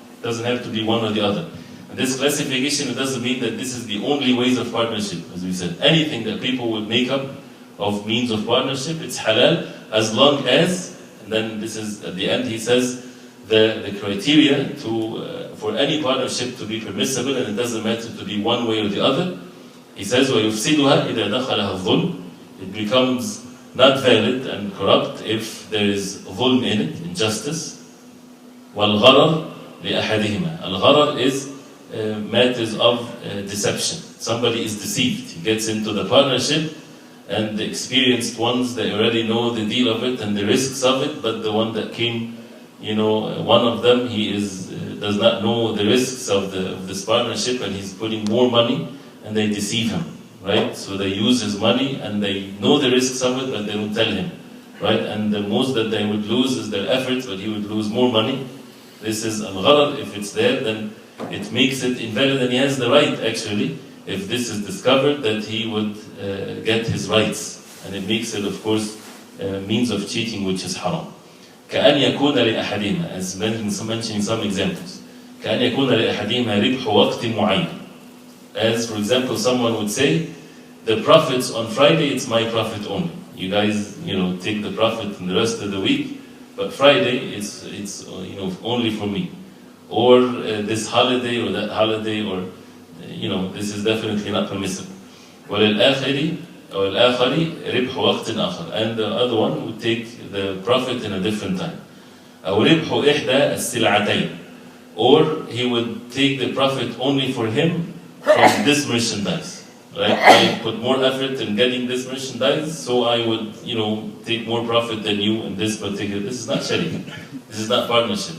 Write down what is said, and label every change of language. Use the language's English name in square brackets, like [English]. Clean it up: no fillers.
[English] It doesn't have to be one or the other. And this classification, it doesn't mean that this is the only ways of partnership, as we said. Anything that people would make up of means of partnership, it's halal, as long as, and then this is at the end, he says, the criteria for any partnership to be permissible, and it doesn't matter to be one way or the other. He says, [Arabic] وَيُفْسِدُهَا إِذَا دَخَلَهَا الظُّلْمُ. [English] It becomes not valid and corrupt if there is ظلم in it, injustice. [Arabic] وَالْغَرَرْ لِأَحَدِهِمَا. [English] Al-gharar is matters of deception. Somebody is deceived. He gets into the partnership, and the experienced ones, they already know the deal of it and the risks of it, but the one that came, one of them, he does not know the risks of this partnership, and he's putting more money, and they deceive him, right? So they use his money, and they know the risks of it, but they don't tell him, right? And the most that they would lose is their efforts, but he would lose more money. This is al-gharar. If it's there, then it makes it invalid, and he has the right, actually, if this is discovered, that he would get his rights. And it makes it, of course, means of cheating, which is haram. [Arabic] كأن يكون لأحدهما, [English] as mentioning some examples. [Arabic] كأن يكون لأحدهما ربح وقت معين. [English] As, for example, someone would say, the profits on Friday, it's my profit only. You guys, take the profit in the rest of the week, but Friday, it's only for me. Or this holiday or that holiday, or this is definitely not permissible. [Arabic] وَلِلْآخَرِ أو الآخر ربح وقت آخر. [English] And the other one would take the profit in a different time. [Arabic] أو ربح إحدى السلعتين. [English] Or he would take the profit only for him from this merchandise. Right? I put more effort in getting this merchandise, so I would, take more profit than you in this particular. This is not sharing. This is not partnership.